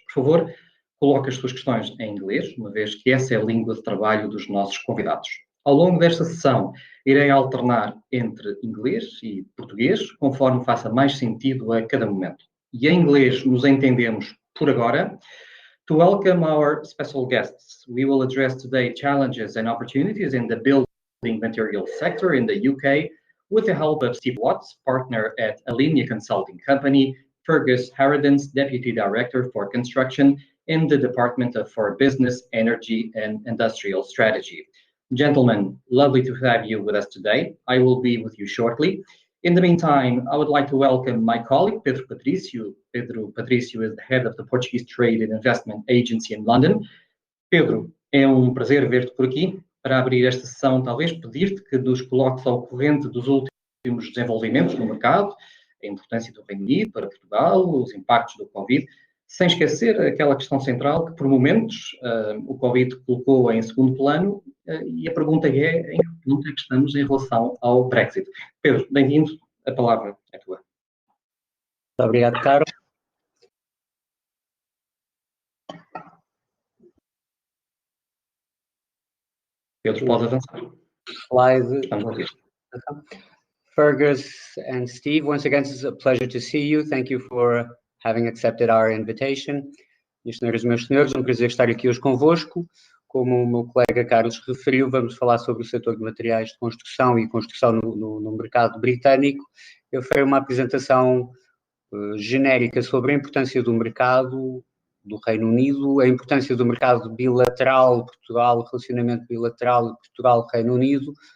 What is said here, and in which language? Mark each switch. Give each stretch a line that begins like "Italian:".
Portuguese: Por favor, coloque as suas questões em inglês, uma vez que essa é a língua de trabalho dos nossos convidados. Ao longo desta sessão, irei alternar entre inglês e português, conforme faça mais sentido a cada momento. E em inglês nos entendemos por agora.
English: To welcome our special guests, we will address today challenges and opportunities in the building materials sector in the UK with the help of Steve Watts, partner at Alinea Consulting Company, Fergus Harridens, Deputy Director for Construction in the Department for Business, Energy and Industrial Strategy. Gentlemen, lovely to have you with us today. I will be with you shortly. In the meantime, I would like to welcome my colleague, Pedro Patrício. Pedro Patrício is the head of the Portuguese Trade and Investment Agency in London.
Portuguese: Pedro, é um prazer ver-te por aqui. Para abrir esta sessão, talvez pedir-te que nos coloques ao corrente dos últimos desenvolvimentos no mercado, a importância do Reino Unido para Portugal, os impactos do Covid, sem esquecer aquela questão central que, por momentos, o Covid colocou em segundo plano, e a pergunta é em que ponto é que estamos em relação ao Brexit. Pedro, bem-vindo, a palavra é tua. Muito obrigado, Carlos. Pedro, pode avançar. Slide. Estamos a ouvir.
English: Fergus and Steve, once again, it's a pleasure to see you. Thank you for having accepted our invitation.
Portuguese: Minhas senhoras e meus senhores, é um prazer estar aqui hoje convosco. Como o meu colega Carlos referiu, vamos falar sobre o setor de materiais de construção e construção no mercado britânico. Eu farei uma apresentação genérica sobre a importância do mercado do Reino Unido, a importância do mercado bilateral Portugal, relacionamento bilateral Portugal-Reino Unido.